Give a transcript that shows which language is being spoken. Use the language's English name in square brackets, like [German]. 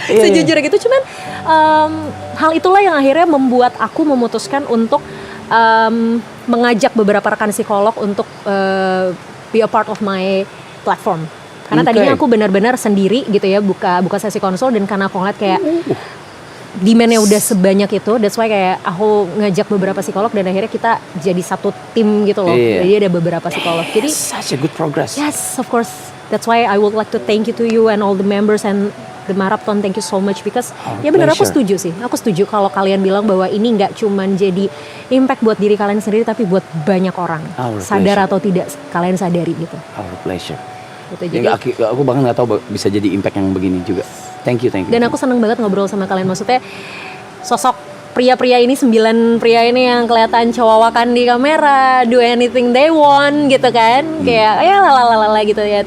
[Indonesian] Sejujurnya gitu, cuman hal itulah yang akhirnya membuat aku memutuskan untuk mengajak beberapa rekan psikolog untuk [English] be a part of my platform. [Indonesian] Karena tadinya aku benar-benar sendiri gitu ya, buka sesi konsul, dan karena aku ngeliat kayak demand-nya udah sebanyak itu, [English] that's why [Indonesian] kayak aku ngajak beberapa psikolog dan akhirnya kita jadi satu tim gitu loh. Jadi ada beberapa psikolog. Jadi [English] such a good progress. Yes, of course. That's why I would like to thank you to you and all the members and the marathon. Thank you so much because [Indonesian] ya benar, aku setuju sih. Aku setuju kalau kalian bilang bahwa ini nggak cuman jadi impact buat diri kalian sendiri, tapi buat banyak orang. Sadar atau tidak kalian sadari gitu. [English] Our pleasure. [Indonesian] Gitu, jadi aku bahkan nggak tahu bisa jadi impact yang begini juga. [English] Thank you. [Indonesian] Dan aku seneng banget ngobrol sama kalian. Maksudnya sosok pria-pria ini, 9 pria ini yang kelihatan cowawakan di kamera, [English] do anything they want [Indonesian] gitu kan, kayak ya lalalala gitu ya.